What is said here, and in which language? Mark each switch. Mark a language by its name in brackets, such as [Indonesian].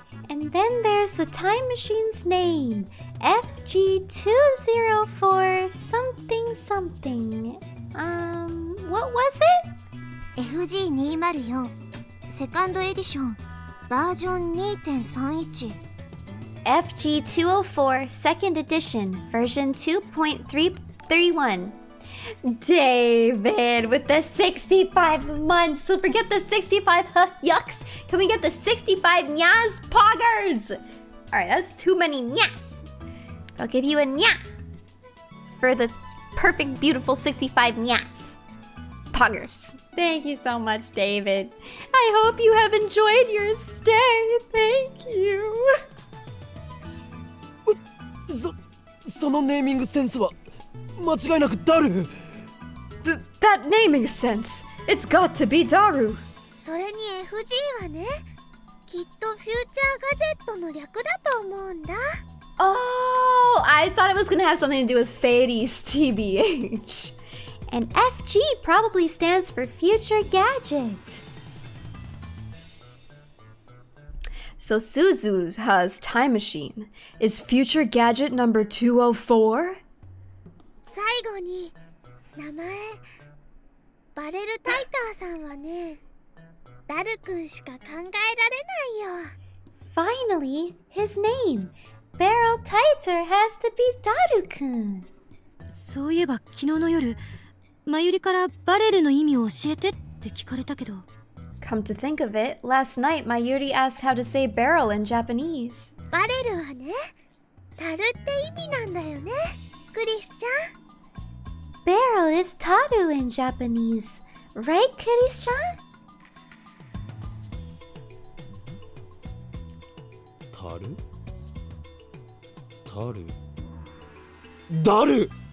[English] And then there's the time machine's name. FG204 something something. What was it? [Japanese] FG204 セカンドエディションバージョン 2.31 [English] FG204 second edition version 2.331. David with the 65 months. So forget the 65 yucks. Can we get the 65 nyas poggers? Alright, that's too many nyas. I'll give you a nya for the perfect, beautiful 65 nyas poggers. Thank you so much, David. I hope you have enjoyed your stay. Thank you. [Japanese] そのネーミングセンスは間違いなくダル。 [English] That naming sense. It's got to be Daru. [Japanese] それに FG はね、きっとフューチャーガジェットの略だと思うんだ。 [English] Oh, I thought it was going to have something to do with Fades TBH. And FG probably stands for Future Gadget. So Suzu's time machine is Future Gadget number 204? [Japanese] 最後に名前バレルタイターさんはね、ダルくんしか考えられないよ。 [English] Finally, his name. Barrel Tighter has to be Daru-kun. [Japanese] そういえば昨日の夜マユリからバレルの意味を教えてって聞かれたけど。 [English] Come to think of it, last night Mayuri asked how to say barrel in Japanese. [Japanese] バレルはね、樽って意味なんだよね、クリスちゃん。 [English] Barrel is taru in Japanese, right, Kiris-chan? [Japanese] タルタルダル。